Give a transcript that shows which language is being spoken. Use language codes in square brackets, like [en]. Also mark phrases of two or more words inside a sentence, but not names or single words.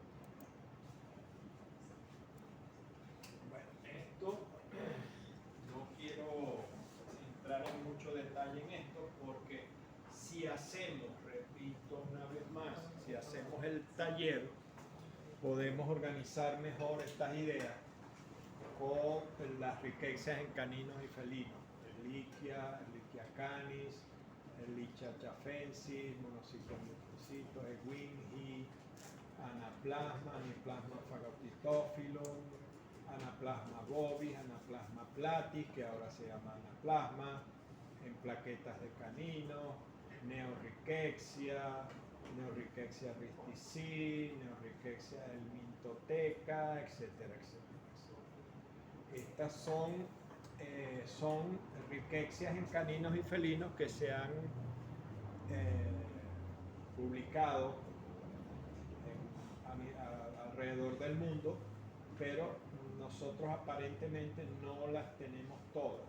[es] Bueno, esto no quiero entrar en mucho detalle en esto porque si hacemos taller podemos organizar mejor estas ideas con las riquezas en caninos y felinos. Ehrlichia canis, Ehrlichia chafensis, monocitos mucositos, Ewingi, Anaplasma, Anaplasma phagocytophilum, Anaplasma bovis, Anaplasma platis, que ahora se llama Anaplasma, en plaquetas de caninos, Neorrickettsia, Neorrickettsia ristici, Neorrickettsia helminthotheca, etcétera, etcétera, etcétera. Estas son riquezas en caninos y felinos que se han publicado alrededor del mundo, pero nosotros aparentemente no las tenemos todas.